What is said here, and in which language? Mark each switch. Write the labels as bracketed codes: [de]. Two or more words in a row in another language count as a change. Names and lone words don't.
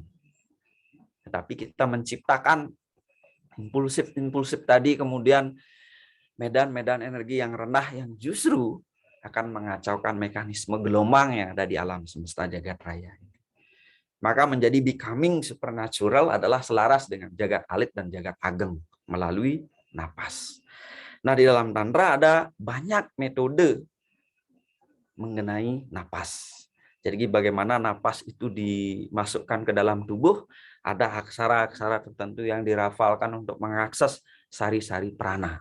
[id] Tetapi kita menciptakan impulsif-impulsif tadi, kemudian medan-medan energi yang rendah yang justru akan mengacaukan mekanisme gelombang yang ada di alam semesta jagat raya. Maka menjadi [en] becoming supernatural [id] adalah selaras dengan jagat alit dan jagat ageng melalui napas. Nah, di dalam tantra ada banyak metode mengenai napas. Jadi bagaimana napas itu dimasukkan ke dalam tubuh, ada aksara-aksara tertentu yang dirafalkan untuk mengakses sari-sari prana.